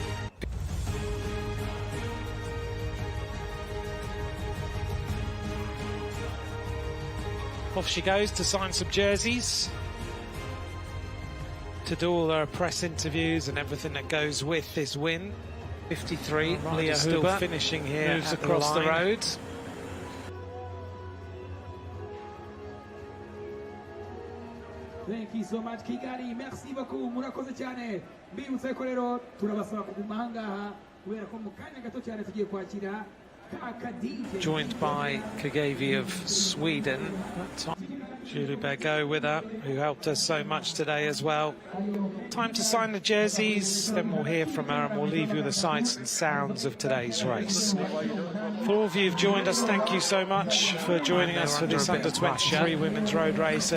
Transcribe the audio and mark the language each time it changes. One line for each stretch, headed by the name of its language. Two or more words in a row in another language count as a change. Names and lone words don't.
English: Off she goes to sign some jerseys, to do all her press interviews and everything that goes with this win. 53, Leah still finishing here, moves across the road. Thank you so much, Kigali.
French: Merci beaucoup.
Kinyarwanda: Murakoze cyane. Mbibutsa ko rero turabasaba kuguma aha ngaha kubera ko mu kanya gato cyane tugiye kwakira
English: joined by Kagavi of Sweden. Julie Bergo with her, who helped us so much today as well. Time to sign the jerseys, then we'll hear from her and we'll leave you with the sights and sounds of today's race. For all of you who've joined us, thank you so much for joining us for this under-23 women's road race.